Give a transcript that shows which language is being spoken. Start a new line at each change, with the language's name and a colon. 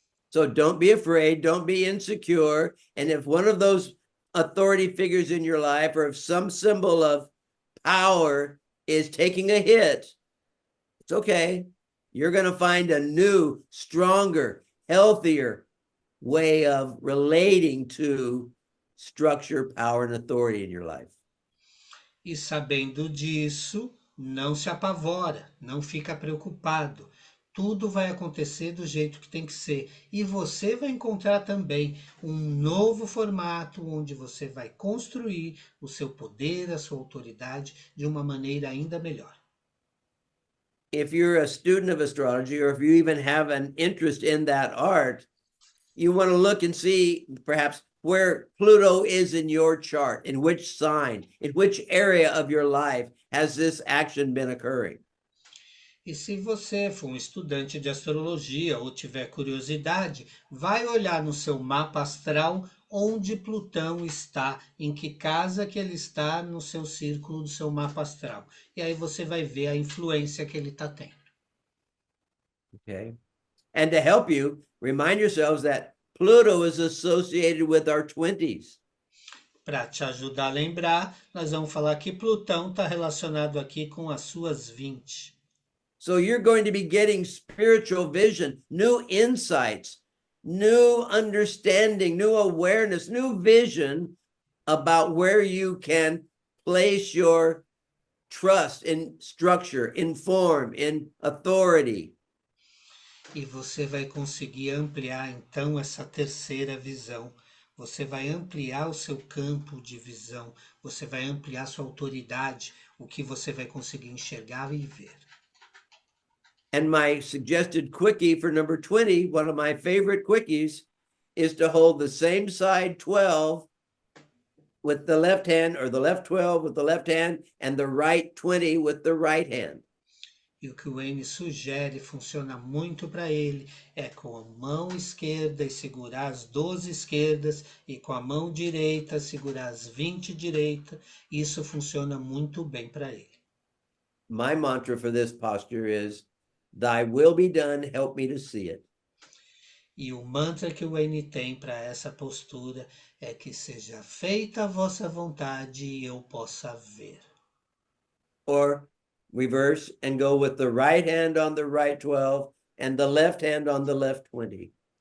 English: So don't be afraid, don't be insecure. And if one of those authority figures in your life, or if some symbol of power is taking a hit, it's okay. You're going to find a new, stronger, healthier way of relating to structure, power, and authority in your life.
Portuguese: E sabendo disso, não se apavora, não fica preocupado. Tudo vai acontecer do jeito que tem que ser. E você vai encontrar também um novo formato onde você vai construir o seu poder, a sua autoridade de uma maneira ainda melhor.
English: If you're a student of astrology, or if you even have an interest in that art, you want to look and see perhaps where Pluto is in your chart, in which sign, in which area of your life has this action been occurring.
Portuguese: E se você for um estudante de astrologia ou tiver curiosidade, vai olhar no seu mapa astral onde Plutão está, em que casa que ele está no seu círculo do seu mapa astral. E aí você vai ver a influência que ele está tendo.
English: Okay. And to help you, remind yourselves that Pluto is associated with our 20s.
Portuguese: Para te ajudar a lembrar, nós vamos falar que Plutão está relacionado aqui com as suas 20.
English: So you're going to be getting spiritual vision, new insights, new understanding, new awareness, new vision about where you can place your trust in structure, in form, in authority.
Portuguese: E você vai conseguir ampliar então essa terceira visão. Você vai ampliar o seu campo de visão, você vai ampliar sua autoridade, o que você vai conseguir enxergar e ver.
English: And my suggested quickie for number 20, one of my favorite quickies, is to hold the same side 12 with the left hand, or the left 12 with the left hand, and the right 20 with the right hand.
Portuguese: E o que o Wayne sugere, funciona muito para ele, é com a mão esquerda e segurar as 12 esquerdas, e com a mão direita segurar as 20 direita. Isso funciona muito bem para ele.
English: My mantra for this posture is, "Thy will be done, help me to see it."
Portuguese: E o mantra que o Wayne tem para essa postura é que seja feita a vossa vontade e eu possa ver.
English: Or reverse and go with the right hand on the right 12 and the left hand on the left 20.